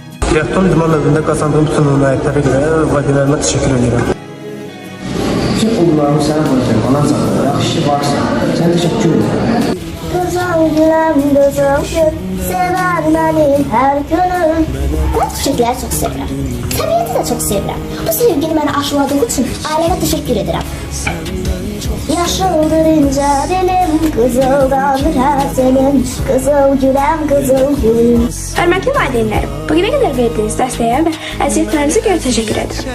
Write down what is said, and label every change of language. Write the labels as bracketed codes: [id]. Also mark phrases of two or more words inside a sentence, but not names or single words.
[tr] Triatlon idmanlarında kazandığım bütün nailiyetlere göre valideynlerime teşekkür ederim. Tüm uğurlarımı sana bırakıyorum. Ana canım. Yaxşı varsa. Sen teşekkür ederim. Kızıl gülüm, kızıl gül, sever beni her günüm. Ben çiçekleri çok [az] sevirəm. Təbiəti də çox sevirəm. Bu sevgini mənə aşıladığı üçün ailəmə təşəkkür edirəm. Yaşıldır incə dilim, qızıldandır hər selim, qızıl güləm, qızıl gül. Hörmətli valideynlərim, bu günə qədər verdiyiniz dəstəyə və əziyyətlərinizə görə təşəkkür edirəm.